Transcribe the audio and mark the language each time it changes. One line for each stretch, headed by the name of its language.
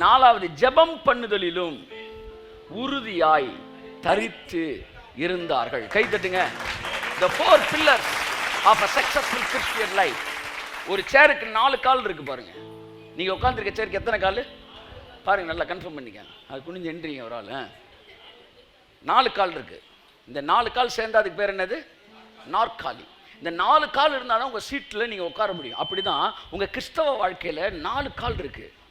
Tamil: 4வது ஜெபம் பண்ணுதலிலும் உறுதியாய் தரித்து இருந்தார்கள். கை தட்டுங்க.
English: The 4 pillars of a successful Christian life.
Tamil: ஒரு சேருக்கு 4 கால் இருக்கு பாருங்க. நீங்க உட்கார்ந்திருக்க சேருக்கு எத்தனை கால் பாருங்க, நல்லா கன்ஃபார்ம் பண்ணிக்க. அது குனிஞ்சு எண்றீங்க ஒரு ஆள். 4 கால் இருக்கு. இந்த 4 கால் சேர்ந்தா அதுக்கு பேர் என்னது? நாற்காலி. இந்த 4 கால் இருந்தால் தான் உங்க சீட்டில் நீங்க உட்கார முடியும். அப்படிதான் உங்க கிறிஸ்தவ வாழ்க்கையில 4 கால் இருக்கு.